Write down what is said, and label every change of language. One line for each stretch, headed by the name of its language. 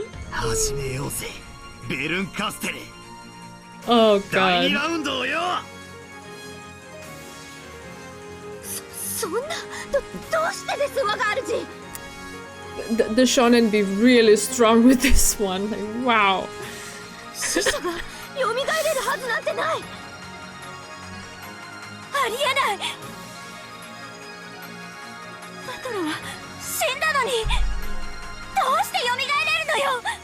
Japanese: 始めようぜ、ベルンカステル。
English: Oh god.
Japanese: 第2ラウンドをよ。そんな、どうしてです、我が主。
English: The shonen be really strong with this one. Like, wow.
Japanese: 死者が蘇れるはずなんてない。ありえない。バトルは死んだのに、どうして蘇れるのよ。